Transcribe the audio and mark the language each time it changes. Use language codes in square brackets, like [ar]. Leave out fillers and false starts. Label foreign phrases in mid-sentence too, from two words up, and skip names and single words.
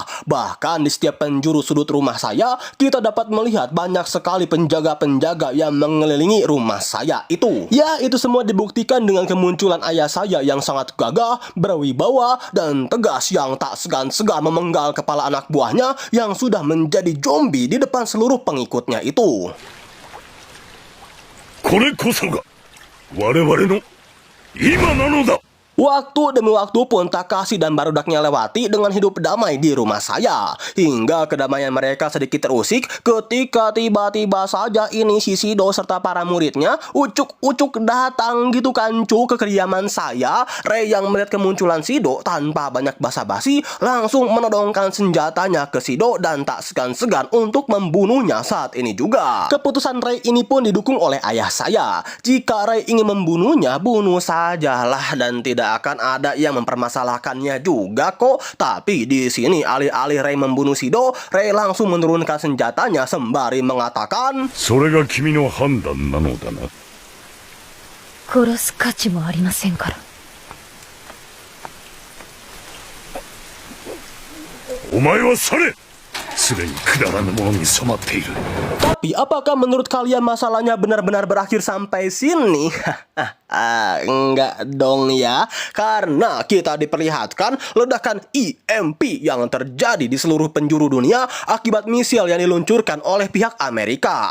[id] Bahkan di setiap penjuru sudut rumah saya, kita dapat melihat banyak sekali penjaga-penjaga yang mengelilingi rumah saya itu. Ya, itu semua dibuktikan dengan kemunculan ayah saya yang sangat gagah, berwibawa, dan tegas yang tak segan-segan memenggal kepala anak buahnya yang sudah menjadi zombie di depan seluruh pengikutnya itu. [ja] これこそが我々の今なのだ。 [id] Waktu demi waktu pun Takashi dan barudaknya lewati dengan hidup damai di rumah saya. Hingga kedamaian mereka sedikit terusik ketika tiba-tiba saja ini si Shido serta para muridnya ucuk-ucuk datang gitu kan cu ke kediaman saya. Rei yang melihat kemunculan Shido tanpa banyak basa-basi langsung menodongkan senjatanya ke Shido dan tak segan-segan untuk membunuhnya saat ini juga. Keputusan Rei ini pun didukung oleh ayah saya. Jika Rei ingin membunuhnya, bunuh sajalah dan tidak akan ada yang mempermasalahkannya juga kok. Tapi di sini alih-alih Rei membunuh Shido, Rei langsung menurunkan senjatanya sembari mengatakan, [ja] それが君の判断なのだな。殺す価値もありませんから。お前は去れ。すでにくだらぬものに染まっている。 [id] Tapi apakah menurut kalian masalahnya benar-benar berakhir sampai sini? Enggak dong ya. Karena kita diperlihatkan ledakan EMP yang terjadi di seluruh penjuru dunia akibat misil yang diluncurkan oleh pihak Amerika.